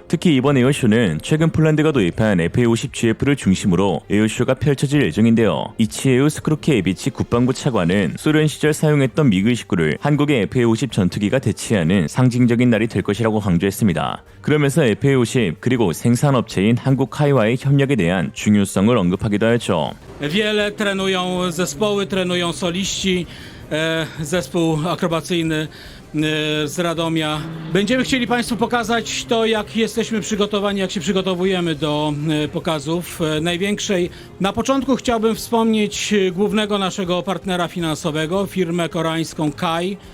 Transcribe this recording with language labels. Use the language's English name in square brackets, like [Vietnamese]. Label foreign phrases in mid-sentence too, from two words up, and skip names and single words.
[Korean] 특히 이번 에어쇼는 최근 폴란드가 도입한 FA-50GF를 중심으로 에어쇼가 펼쳐질 예정인데요. 이치에우 스크루케예비치 국방부 차관은 소련 시절 사용했던 미그-29를 한국의 FA-50 전투기가 대체하는 상징적인 날이 될 것이라고 강조했습니다. 그러면서 FA-50 그리고 생산업체인 한국카이와의 협력에 대한 중요성을 언급하기도 하였죠. [Polish] Wiele trenują zespoły, trenują soliści, zespół akrobacyjny z Radomia. Będziemy chcieli Państwu pokazać to, jak jesteśmy przygotowani, jak się przygotowujemy do pokazów największej. Na początku chciałbym wspomnieć głównego naszego partnera finansowego, firmę koreańską KAI.